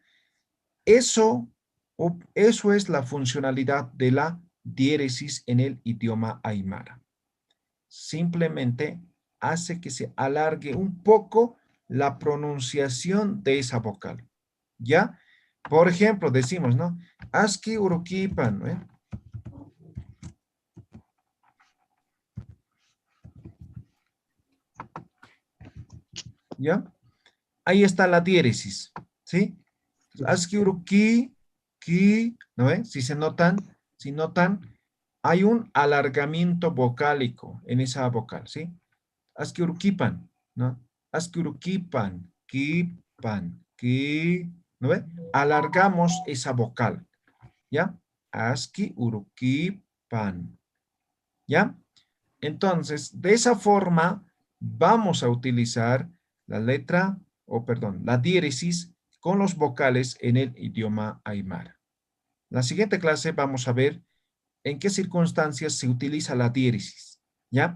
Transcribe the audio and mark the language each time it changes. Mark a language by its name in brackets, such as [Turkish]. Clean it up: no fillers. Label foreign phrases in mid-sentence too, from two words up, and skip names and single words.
[Spanish] Eso es la funcionalidad de la diéresis en el idioma aymara. Simplemente hace que se alargue un poco la pronunciación de esa vocal, ¿ya? Por ejemplo, decimos, ¿no? [Aymara] Aski urukipan, [Spanish] ¿no? ¿Ya? Ahí está la diéresis, ¿sí? [Aymara] Aski uruki, ki, [Spanish] ¿no ve? Si notan, hay un alargamiento vocálico en esa vocal, ¿sí? [Aymara] Aski urukipan, ¿no? Aski urukipan, kipan, ki, [Spanish] ¿no ve? Alargamos esa vocal, ¿ya? [Aymara] Aski urukipan, [Spanish] ¿ya? Entonces, de esa forma, vamos a utilizar la letra, la diéresis con los vocales en el idioma aymara. La siguiente clase vamos a ver en qué circunstancias se utiliza la diéresis, ¿ya?